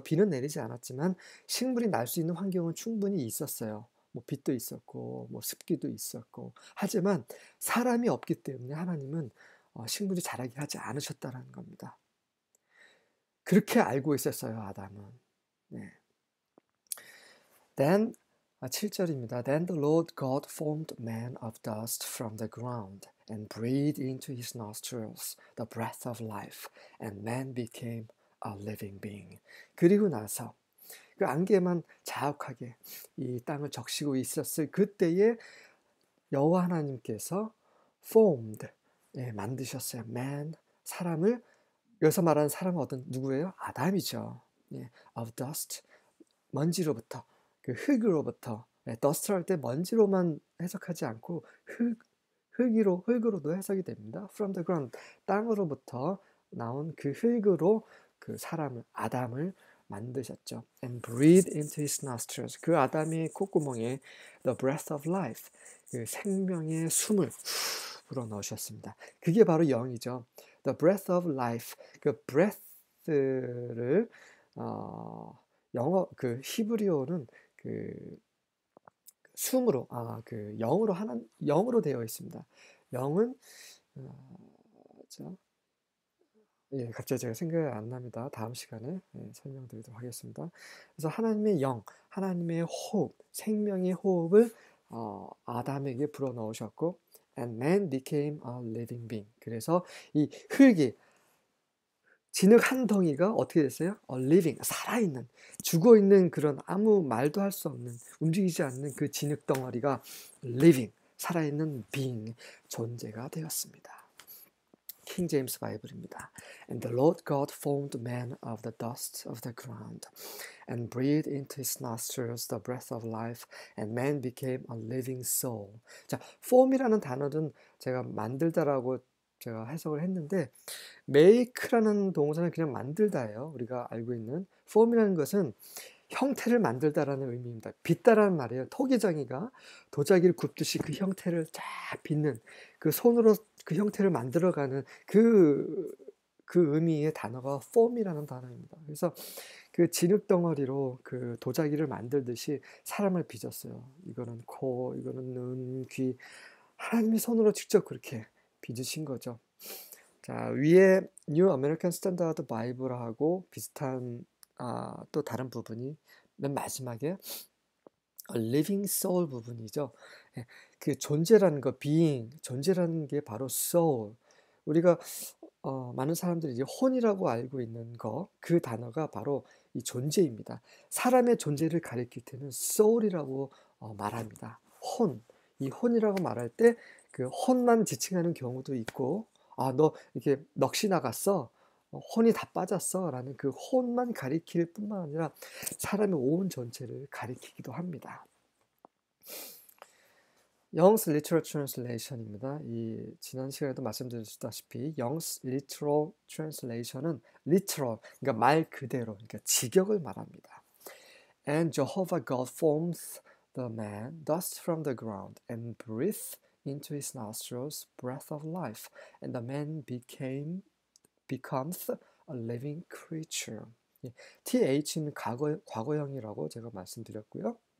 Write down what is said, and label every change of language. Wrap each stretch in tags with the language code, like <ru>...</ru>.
<ko>비는 내리지 않았지만 식물이 날 수 있는 환경은 충분히 있었어요. 뭐 빛도 있었고 뭐 습기도 있었고 하지만 사람이 없기 때문에 하나님은 식물이 자라게 하지 않으셨다라는 겁니다. 그렇게 알고 있었어요, 아담은. 네. Then 7절입니다.</ko> <en>Then the Lord God formed man of dust from the ground and breathed into his nostrils the breath of life, and man became a living being.</en> <ko>그리고 나서 그 안개만 자욱하게 이 땅을 적시고 있었을 그때에 여호와 하나님께서 formed, 만드셨어요. man, 사람을 여기서 말하는 사람은 누구예요? 아담이죠.</ko> <en>of dust,</en> <ko>먼지로부터, 그 흙으로부터. dust 할 때 먼지로만 해석하지 않고 흙으로도 해석이 됩니다.</ko> <en>from the ground,</en> <ko>땅으로부터 나온 그 흙으로 그 아담을 만드셨죠.</ko> <en>and breathed into his nostrils,</en> <ko>그 아담의 콧구멍에</ko> <en>the breath of life,</en> <ko>그 생명의 숨을 불어 넣으셨습니다. 그게 바로 영이죠.</ko> <en>the breath of life,</en> <ko>그 breath를 영어 그 히브리어는 그 숨으로 그 영으로 되어 있습니다. 영은 갑자기 제가 생각이 안 납니다. 다음 시간에 설명드리도록 하겠습니다. 그래서 하나님의 영, 하나님의 호흡, 생명의 호흡을 아담에게 불어넣으셨고</ko> <en>and man became a living being.</en> <ko>그래서 이 흙이 진흙 한 덩이가 어떻게 됐어요? living, 살아있는, 죽어있는 그런 아무 말도 할 수 없는, 움직이지 않는 그 진흙 덩어리가 living, 살아있는 being, 존재가 되었습니다. 킹 제임스 바이블입니다.</ko> <en>And the Lord God formed man of the dust of the ground and breathed into his nostrils the breath of life and man became a living soul.</en> <ko>자, form이라는 단어는 제가 만들다라고 제가 해석을 했는데 make라는 동사는 그냥 만들다예요. 우리가 알고 있는 form이라는 것은 형태를 만들다라는 의미입니다. 빚다라는 말이에요. 토기장이가 도자기를 굽듯이 그 형태를 쫙 빚는 그 손으로 그 형태를 만들어가는 그 의미의 단어가 form이라는 단어입니다. 그래서 그 진흙 덩어리로 그 도자기를 만들듯이 사람을 빚었어요. 이거는 코, 이거는 눈, 귀. 하나님이 손으로 직접 그렇게 빚으신 거죠. 자, 위에 New American Standard Bible하고 비슷한 또 다른 부분이 맨 마지막에</ko> <en>living soul 부분이죠.</en> <ko>예, 그 존재라는 거, being, 존재라는 게 바로 soul. 우리가 많은 사람들이 이제 혼이라고 알고 있는 거, 그 단어가 바로 이 존재입니다. 사람의 존재를 가리킬 때는 soul이라고 말합니다. 혼, 이 혼이라고 말할 때 그 혼만 지칭하는 경우도 있고, 너 이렇게 넋이 나갔어, 혼이 다 빠졌어 라는 그 혼만 가리킬 뿐만 아니라 사람의 온 전체를 가리키기도 합니다. Young's Literal Translation입니다. 이 지난 시간에도 말씀드렸다시피 Young's Literal Translation은 literal, 그러니까 말 그대로, 그러니까 직역을 말합니다.</ko> <en>And Jehovah God formed the man dust from the ground and breathed into his nostrils breath of life, and the man becomes a living creature.</en> <ko>TH는 과거형이라고 제가 말씀드렸고요.</ko>